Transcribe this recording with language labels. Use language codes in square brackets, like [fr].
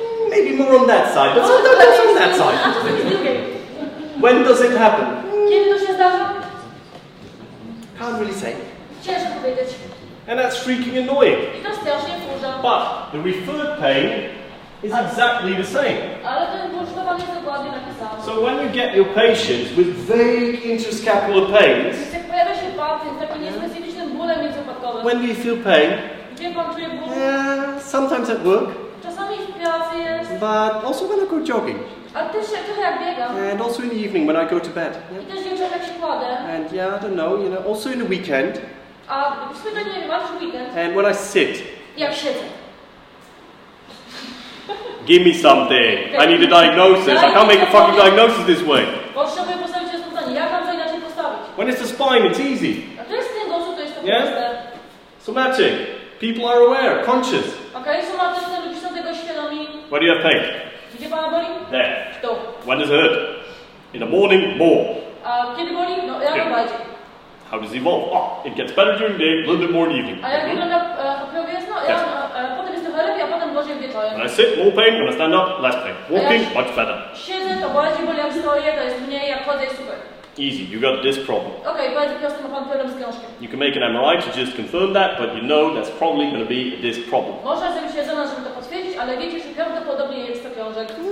[en] Maybe more on that side, but sometimes on that [pl] A [en] side. [pl] czasami z drugiej. [en] When does it happen? [pl] Kiedy to się zdarza? [en] Can't really say. [pl] Ciężko powiedzieć. [en] And that's freaking annoying. [pl] I to strasznie wkurza. [en] But the referred pain is exactly the same. [pl] Ale ten ból sztowany jest dokładnie taki sam. [en] So when you get your patients with vague interscapular pains, [pl] Więc jak pojawia się pacjent z takim niespecyficznym bólem międzyupadkowym, [en] when do you feel pain? [pl] gdzie pan czuje ból? [en] Sometimes at work, [pl] Czasami w pracy jest, [en] but also when I go jogging, [pl] ale też trochę jak biegam. [en] and also in the evening when I go to bed. [pl] I też wieczorem jak się kładę. [en] And yeah, I don't know, also in the weekend, [pl] A w sumie to nie wiem, ale w weekend, [en] and when I sit. [pl] jak siedzę. [en] Give me something. I need a diagnosis. I can't make a fucking diagnosis this way. [pl] Potrzebuję postawić rozpoznanie. Jak mam to inaczej postawić? [en] When it's the spine, it's easy. [pl] A to jest kręgosłup, to jest to [en] Yeah? [pl] proste. [en] Somatic. People are aware, conscious. [pl] Okej, somatyczne ludzie są tego świadomi. [en] Where do you have pain? [pl] Gdzie pana boli? [en] There. [pl] Tu. [en] When does it hurt? In the morning, more. [pl] A kiedy boli? No, rano bardziej. [en] How does it evolve? Oh, it gets better during the day, a little bit more in the evening. [pl] A jak wygląda progres? No, potem jest trochę lepiej, a potem gorzej wieczorem. [en] When I sit, more pain. When I stand up, less pain. Walking, much better. [pl] Siedzę, to bardziej boli, jak stoję, to jest mniej, jak chodzę, jest super. [en] Easy. You got this problem. [pl] Okej, bardzo prosto, ma pan problem z krążkiem. [en] You can make an MRI to just confirm that, but you know that's probably going to be this problem. [pl] Można zrobić rezonans, żeby to potwierdzić, ale wiecie, że prawdopodobnie jest to krążek.